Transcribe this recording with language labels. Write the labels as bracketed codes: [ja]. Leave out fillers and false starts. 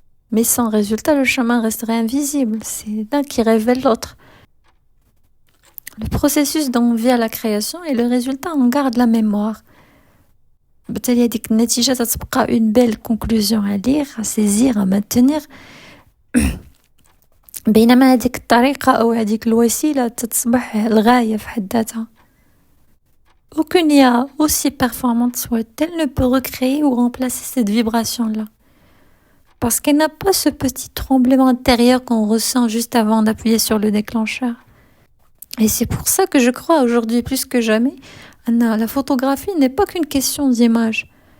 [fr] Mais sans résultat, le chemin resterait invisible. C'est l'un qui révèle l'autre. Le processus dont on vit à la création et le résultat, on garde la mémoire. [ar] بالتالي هذيك النتيجة تتبقى [fr] une belle conclusion à lire, à saisir, à maintenir. [ar] بينما هذيك الطريقة أو هذيك الوسيلة تصبح الغاية في حد ذاتها. [fr] Aucune IA, aussi performante soit-elle, ne peut recréer ou remplacer cette vibration-là. Parce qu'elle n'a pas ce petit tremblement intérieur qu'on ressent juste avant d'appuyer sur le déclencheur. Et c'est pour ça que je crois aujourd'hui plus que jamais, la photographie n'est pas qu'une question d'image.